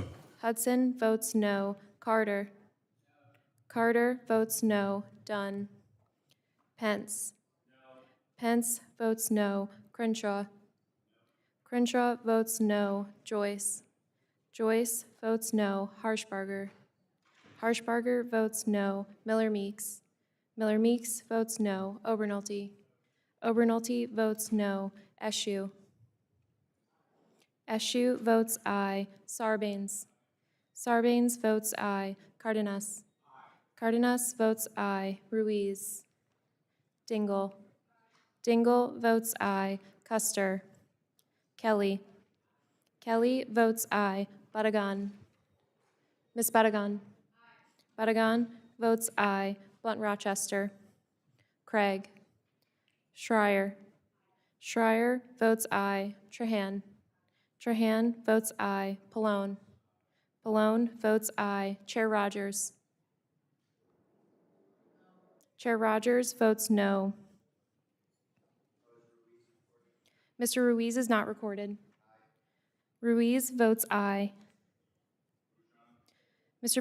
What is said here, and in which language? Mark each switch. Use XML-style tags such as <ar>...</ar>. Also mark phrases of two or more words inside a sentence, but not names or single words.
<en>Hudson votes no. Carter. Carter votes no. Dunn. Pence. Pence votes no. Crenshaw. Crenshaw votes no. Joyce. Joyce votes no. Harshbarger. Harshbarger votes no. Miller Meeks. Miller Meeks votes no. Obernolte. Obernolte votes no. Eshoo. Eshoo votes aye. Sarbanes. Sarbanes votes aye. Cardenas. Cardenas votes aye. Ruiz. Dingell. Dingell votes aye. Custer. Kelly. Kelly votes aye. Badagan. Miss Badagan. Badagan votes aye. Blunt Rochester. Craig. Schreier. Schreier votes aye. Trahan. Trahan votes aye. Pallone. Pallone votes aye. Chair Rogers. Chair Rogers votes no. Mr. Ruiz is not recorded. Ruiz votes aye. Mr.</en>